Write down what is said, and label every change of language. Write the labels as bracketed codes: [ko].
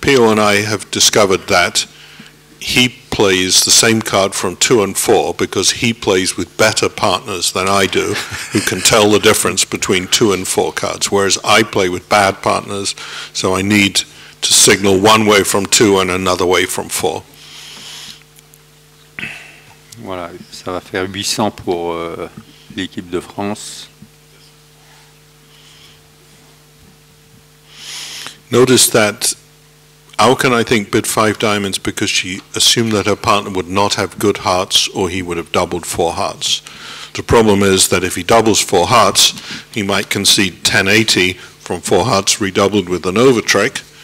[en] Pio and I have discovered that he plays the same card from 2 and 4 because he plays with better partners than I do who can tell the difference between 2 and 4 cards, whereas I play with bad partners, so I need to signal one way from 2 and another way from 4. [fr] Voilà, ça va faire 800 pour l'équipe de France. [en] Notice that Auken, I think, bid 5 diamonds because she assumed that her partner would not have good hearts or he would have doubled 4 hearts. The problem is that if he doubles 4 hearts, he might concede 1080 from 4 hearts redoubled with an overtrick.